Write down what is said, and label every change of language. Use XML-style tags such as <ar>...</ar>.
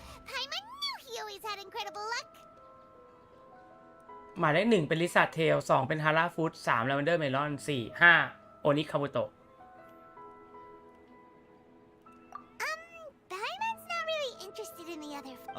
<en>Paimon knew he always had incredible luck.</en> <th>หมายเลข1เป็นลิซ่าเทล2เป็นฮาร่าฟู้ด3ลาเวนเดอร์เมลอน4 5โอนิคาบุโตะ</th> <en>Paimon's not really interested in the other.</en>